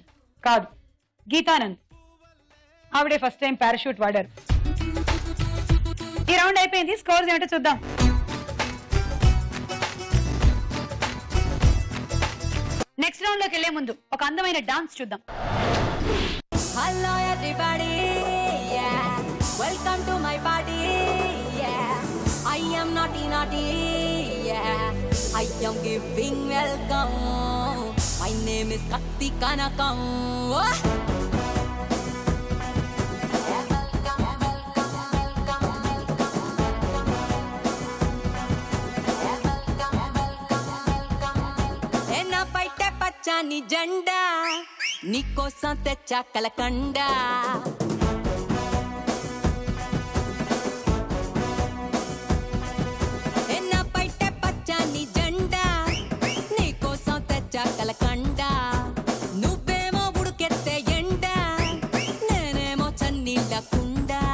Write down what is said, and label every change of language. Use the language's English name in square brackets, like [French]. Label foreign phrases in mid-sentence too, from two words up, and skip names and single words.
[Telugu] కాదు, గీతానంద్. ఆవిడే [English] first time parachute [Telugu] వాడారు. ఈ రౌండ్ అయిపోయింది. స్కోర్స్ ఏంటో చూద్దాం. [English] next round [Telugu] లోకి వెళ్లే ముందు ఒక అందమైన డాన్స్ చూద్దాం. [English] Hello everybody, yeah. Welcome to my party, yeah. I am naughty, yeah. I am giving welcome. My name is Katti Kanakam. [Telugu] ఎన్న పైటే పచ్చని జెండా, నీకోసం తెచ్చా కలకండ. ఎన్న పైటే పచ్చని జెండా, నీకోసం తెచ్చా కలకండ. నువ్వేమో ఉడుకెత్తే ఎండ, నేనేమో చన్నీళ్ళ కుండ.